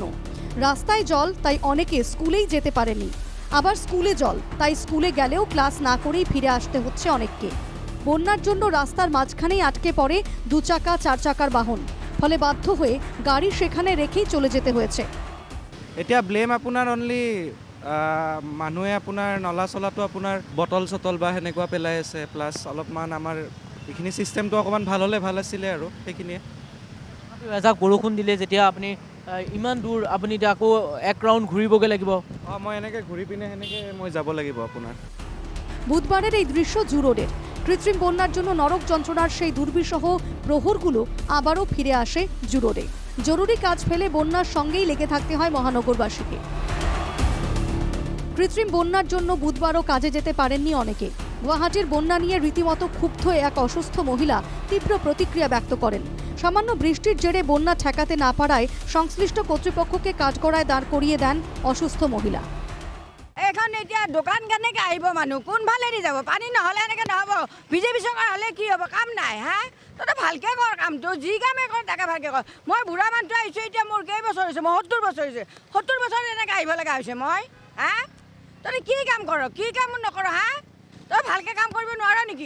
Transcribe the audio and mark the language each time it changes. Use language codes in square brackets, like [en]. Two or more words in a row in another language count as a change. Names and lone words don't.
[bn] রাস্তায় জল, তাই অনেকে স্কুলেই যেতে পারেনি। আবার স্কুলে জল, তাই স্কুলে গেলেও ক্লাস না করেই ফিরে আসতে হচ্ছে অনেককে। বন্যার জন্য রাস্তার মাঝখানেই আটকে পড়ে 2 চাকা 4 চাকার বাহন। ফলে বাধ্য হয়ে গাড়ি সেখানে রেখেই চলে যেতে হয়েছে। [as] এতিয়া ব্লেম আপোনাৰ অনলি মানুহে আপোনাৰ নলা চলাটো আপোনাৰ বটল চটল বা সেনেকুৱা পেলাই আছে, প্লাছ অলপমান আমাৰ এইখিনি ছিষ্টেমটো অকণমান ভাল হ'লে ভাল আছিলে আৰু সেইখিনিয়ে। এজাক বৰষুণ দিলে যেতিয়া আপুনি ইমান দূৰ আপুনি এতিয়া আকৌ এক ৰাউণ্ড ঘূৰিবগৈ লাগিব। মই এনেকৈ ঘূৰি পিনে সেনেকৈ মই যাব লাগিব আপোনাৰ। [bn] বুধবারের এই দৃশ্য জু রোডের। কৃত্রিম বন্যার জন্য নরক যন্ত্রণার সেই দুর্বিষহ প্রহরগুলো আবারও ফিরে আসে জু রোডে। জরুরি কাজ ফেলে বন্যার সঙ্গেই লেগে থাকতে হয় মহানগরবাসীকে। কৃত্রিম বন্যার জন্য বুধবারও কাজে যেতে পারেননি অনেকে। গুয়াহাটির বন্যা নিয়ে রীতিমতো ক্ষুব্ধ এক অসুস্থ মহিলা তীব্র প্রতিক্রিয়া ব্যক্ত করেন। সামান্য বৃষ্টির জেরে বন্যা ঠেকাতে না পারায় সংশ্লিষ্ট কর্তৃপক্ষকে কাঠগড়ায় দাঁড় করিয়ে দেন অসুস্থ মহিলা। [as] এখন এতিয়া দোকান কেনেকৈ আহিব মানুহ, কোনফালেদি যাব? পানী নহ'লে এনেকৈ নহ'ব। বিজেপি চৰকাৰ হ'লে কি হ'ব? কাম নাই হা? তহঁতে ভালকৈ কৰ কামটো, যি কামেই কৰ তাকে ভালকৈ কৰ। মই বুঢ়া মানুহটো আহিছোঁ, এতিয়া মোৰ কেইবছৰ হৈছে? মই 70 বছৰ হৈছে। 70 বছৰ এনেকৈ আহিব লগা হৈছে মই হা? তহঁতে কি কাম কৰ, কি কাম নকৰ হা? তই ভালকৈ কাম কৰিব নোৱাৰ নেকি?